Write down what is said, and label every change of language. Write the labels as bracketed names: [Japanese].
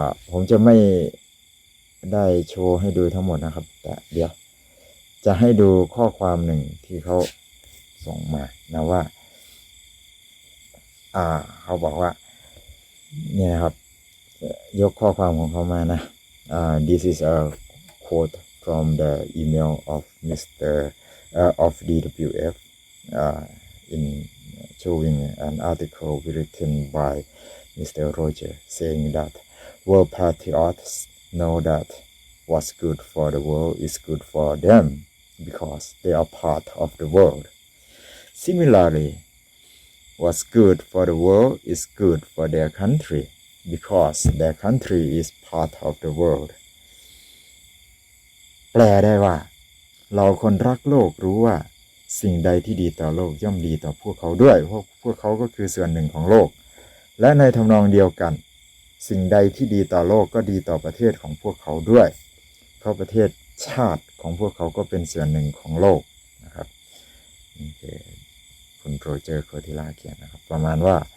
[Thai] ผมจะไม่ได้โชว์ให้ดูทั้งหมดนะครับแต่เดี๋ยวจะให้ดูข้อความหนึ่งที่เขาส่งมานะว่าเขาบอกว่าเนี่ยนะครับยกข้อความของเขามานะ [English] this is a quote from the email of Mr. of DWF in showing an article written by Mr. Roger saying that world patriots know that what's good for the world is good for them because they are part of the world. Similarly, what's good for the world is good for their country because their country is part of the world. [Thai] แปลได้ว่าเราคนรักโลกรู้ว่าสิ่งใดที่ดีต่อโลกย่อมดีต่อพวกเขาด้วยเพราะพวกเขาก็คือส่วนหนึ่งของโลกและในทำนองเดียวกันสิ่งใดที่ดีต่อโลกก็ดีต่อประเทศของพวกเขาด้วยเพราะประเทศชาติของพวกเขาก็เป็นส่วนหนึ่งของโลกนะครับนี่คือคุณโรเจอร์โคติล่าเขียนนะครับประมาณว่า